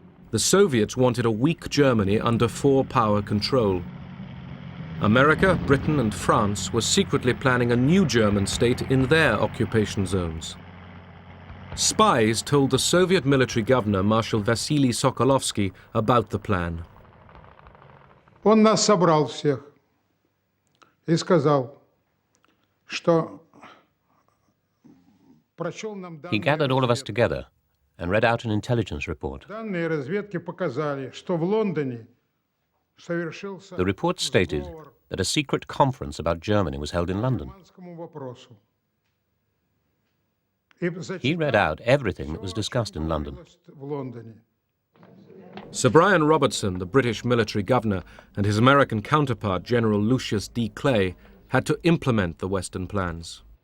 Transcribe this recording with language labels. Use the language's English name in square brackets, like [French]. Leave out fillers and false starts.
[English] The Soviets wanted a weak Germany under 4-power control. America, Britain and France were secretly planning a new German state in their occupation zones. Spies told the Soviet military governor, Marshal Vasily Sokolovsky, about the plan. [Russian] Он нас собрал всех и сказал, что прочел нам [English] He gathered all of us together and read out an intelligence report. [Russian] Данные разведки показали, что в Лондоне совершился [English] The report stated that a secret conference about Germany was held in London. [Russian] германскому вопросу. [English] He read out everything that was discussed in London. [Russian] В Лондоне. [English] Sir Brian Robertson, the British military governor, and his American counterpart, General Lucius D. Clay, had to implement the Western plans.